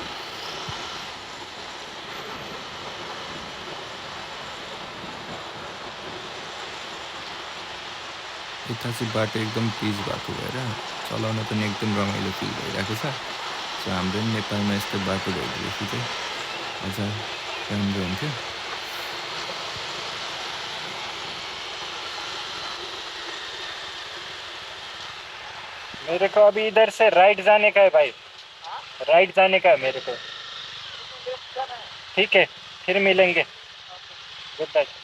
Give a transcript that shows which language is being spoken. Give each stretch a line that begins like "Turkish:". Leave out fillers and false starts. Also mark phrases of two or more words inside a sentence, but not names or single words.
Nepali: यता चाहिँ बाटो एकदम तेज भएको भएर चलाउन पनि एकदम रमाइलो फिल भइरहेको छ सो हाम्रो पनि नेपालमा यस्तो बाटो भइदिएपछि चाहिँ अझ राम्रो हुन्थ्यो
Hindi: मेरे को अभी इधर से राइट जाने का है भाई राइट जाने का है मेरे को ठीक है फिर मिलेंगे
English: good bye